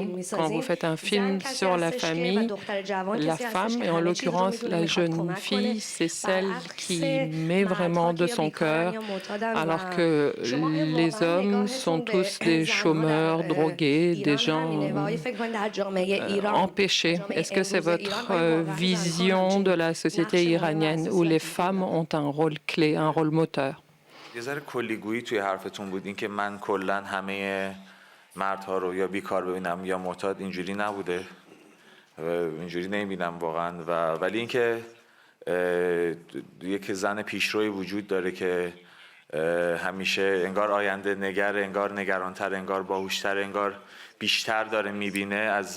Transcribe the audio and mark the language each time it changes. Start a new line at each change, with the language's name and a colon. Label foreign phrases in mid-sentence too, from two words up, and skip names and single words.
French: Quand vous faites un film sur la famille, la femme, et en l'occurrence la jeune fille, c'est celle qui met vraiment de son cœur, alors que les hommes sont tous des chômeurs, drogués, des gens empêchés. Est-ce que c'est votre vision de la société iranienne où les femmes ont un rôle clé, un rôle moteur?
Persian: یه ذره کلیگویی توی حرفتون بود این که من کلا همه مردها رو یا بیکار ببینم یا معتاد، اینجوری نبوده، اینجوری نمیبینم واقعا. ولی اینکه یک زن پیشروی وجود داره که همیشه انگار آینده نگر، انگار نگرانتر، انگار باهوشتر، انگار بیشتر داره میبینه، از